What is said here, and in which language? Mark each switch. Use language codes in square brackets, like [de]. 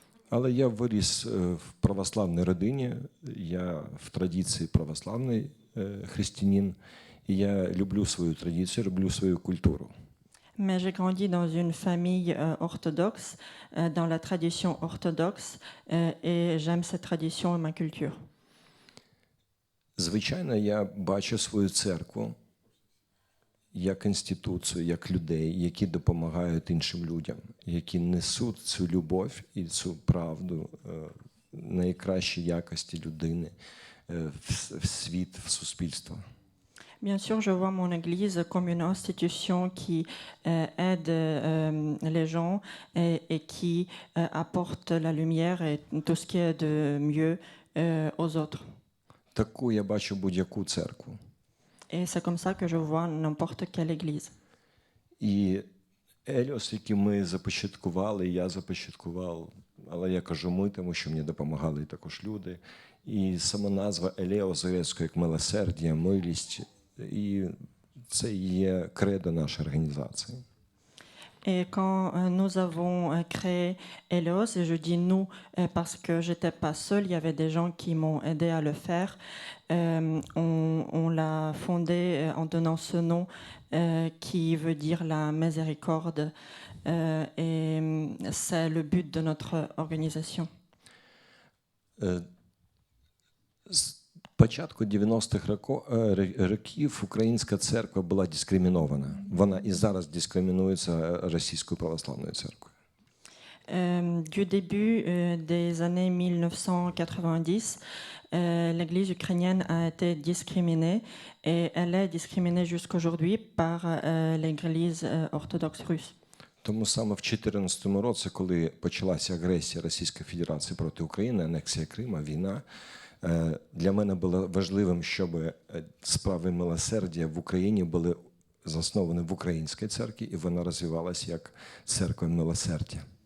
[uk] Але я виріс в православній родині, я в традиції православний християнин, і я люблю свою традицію, люблю свою культуру. [fr] Mais j'ai grandi dans une famille orthodoxe, dans la tradition orthodoxe, et j'aime cette tradition et ma culture. [uk] Звичайно, я бачу свою церкву як інституцію, як людей, які допомагають іншим людям, які несуть цю любов і цю правду, найкращі якості людини в світ, в суспільство. [fr] Bien sûr, je vois mon Église comme une institution qui aide les gens et qui apporte la lumière et tout ce qui est de mieux aux autres. [uk] Таку я бачу будь-яку церкву. [fr] Et c'est comme ça que je vois n'importe quelle église. [uk] І Еліос, який ми започаткували, я започаткував, але я кажу ми, тому що мені допомагали також люди. І сама назва Елеос грецькою як милосердя, милість, і це є кредо нашої організації. [fr] Et quand nous avons créé Eleos, et je dis nous parce que j'étais pas seule, il y avait des gens qui m'ont aidé à le faire. On l'a fondé en donnant ce nom qui veut dire la miséricorde, et c'est le but de notre organisation. [uk] З початку 90-х років українська церква була дискримінована. Вона і зараз дискримінується Російською православною церквою. [fr] Du début des années 1990, l'Église ukrainienne a été discriminée et elle est discriminée jusqu'aujourd'hui par l'Église orthodoxe russe. [uk] Тому саме в 2014 році, коли почалася агресія Російської Федерації проти України, анексія Криму, війна, для мене було важливим, щоб справи милосердя в Україні були засновані в українській церкві, і вона розвивалася як церква милосердя.